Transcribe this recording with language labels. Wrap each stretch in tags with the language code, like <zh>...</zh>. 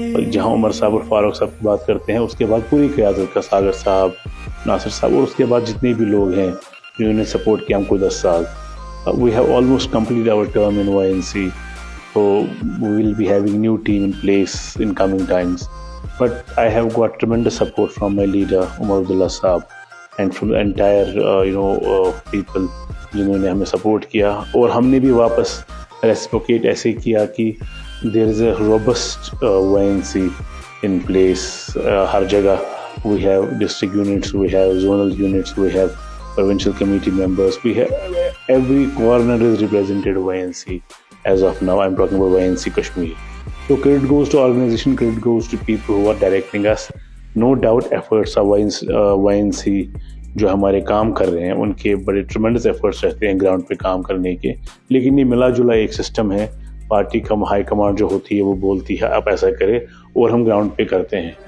<ur>جہاں عمر صاحب اور فاروق صاحب کی بات کرتے ہیں، اس کے بعد پوری قیادت کا، ساگر صاحب، ناصر صاحب، اور اس کے بعد جتنے بھی لوگ ہیں جنہوں نے سپورٹ کیا ہم کو 10 سال.</ur> <en>We have almost completed our term in YNC, so we will be having new team in place in coming times. But I have got tremendous support from my leader Umar Abdullah Saab and from the entire people</en> <ur>جنہوں نے ہمیں support کیا. اور ہم نے بھی واپس ریسپوکیٹ ایسے کیا کہ</ur> <en>there is a robust YNC in place.</en> <ur>ہر جگہ</ur> <en>we have district units, we have zonal units, we have provincial committee members, we have every corner is represented YNC. As of now, I'm talking about YNC Kashmir. So credit goes to organization, credit goes to people who are directing us. No doubt efforts of YNC</en> <ur>جو ہمارے کام کر رہے ہیں ان کے بڑے tremendous efforts رہتے ہیں ground پہ کام کرنے کے، لیکن یہ ملا جلا ایک سسٹم ہے. پارٹی کا ہائی کمانڈ جو ہوتی ہے وہ بولتی ہے آپ ایسا کرے اور ہم گراؤنڈ پہ کرتے ہیں.</ur>